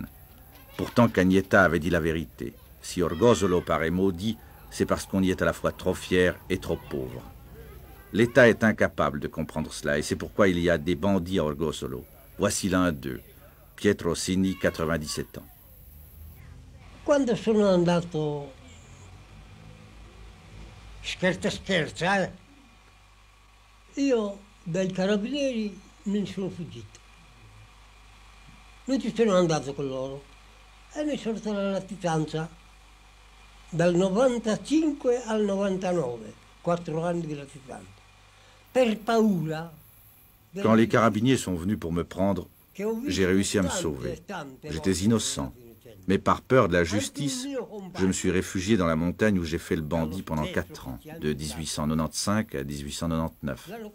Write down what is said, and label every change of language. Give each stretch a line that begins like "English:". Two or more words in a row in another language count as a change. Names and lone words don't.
French: Pourtant, Cagnetta avait dit la vérité. Si Orgosolo paraît maudit, c'est parce qu'on y est à la fois trop fier et trop pauvre. L'État est incapable de comprendre cela, et c'est pourquoi il y a des bandits à Orgosolo. Voici l'un d'eux, Pietro Sini, 97 ans.
Italian: Quando sono andato scherza, io dai carabinieri me ne sono fuggito. Non ci sono andato con loro e mi sono fatto la latitanza dal 95 al 99, 4 anni di latitanza. Per paura.
French: Quand les carabiniers sont venus pour me prendre, j'ai réussi à me sauver. J'étais innocent. Mais par peur de la justice, je me suis réfugié dans la montagne où j'ai fait le bandit pendant 4 ans, de 1895 à 1899.